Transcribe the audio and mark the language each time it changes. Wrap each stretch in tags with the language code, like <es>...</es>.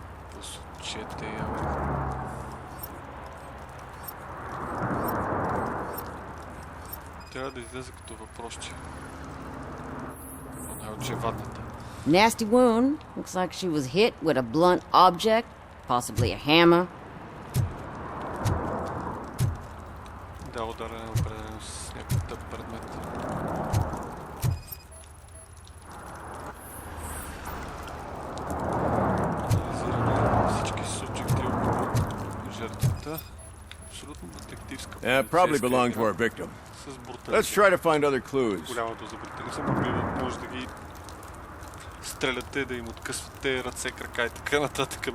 <bg>Посочете я. Трябва да излезе като въпросче. Най-очевадната.</bg> <en>Nasty wound. Looks like she was hit with a blunt object, possibly a hammer.</en> <bg>Да, ударен определено с някакъв тъп предмет. Анализираме всички субjекти около жертвата. Абсолютно детективска</bg> <en>Probably belonged to our victim.</en> <bg>с брутализъм.</bg> <en>Let's try to find other clues.</en> <bg>Голямото за брутализъм, може да ги стреляте, да им откъсвате ръце, крака и така нататък.</bg>